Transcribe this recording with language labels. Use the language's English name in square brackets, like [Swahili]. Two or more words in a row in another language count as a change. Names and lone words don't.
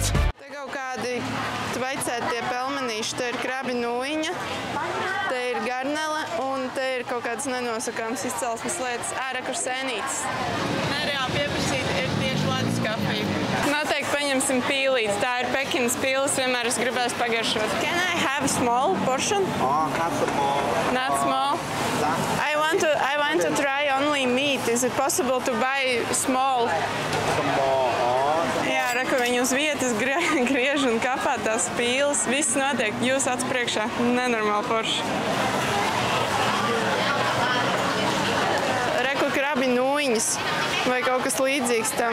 [Latvian] Te kaut kādi tveicētie pelmenīši, te ir krabi nūjiņa, te ir garnele un te ir kaut kādas nenosakāmas izcelsmes lietas ārā, kur sēnītes. Nereāli pieprasīt ir tieši Latvijas kafija. Noteikti paņemsim pīlītes, tā ir Pekinas pīlis, vienmēr es gribēju pagaršot. [English] Can I have a small portion? Oh, not small. Not small? I want to try only meat. Is it possible to buy small? [Latvian] Jā, reku viņi uz vietas griež un kapā tās pīles. Viss notiek jūs acu priekšā. Nenormāli forši. Reku krabi nūjiņas vai kaut kas līdzīgs tam.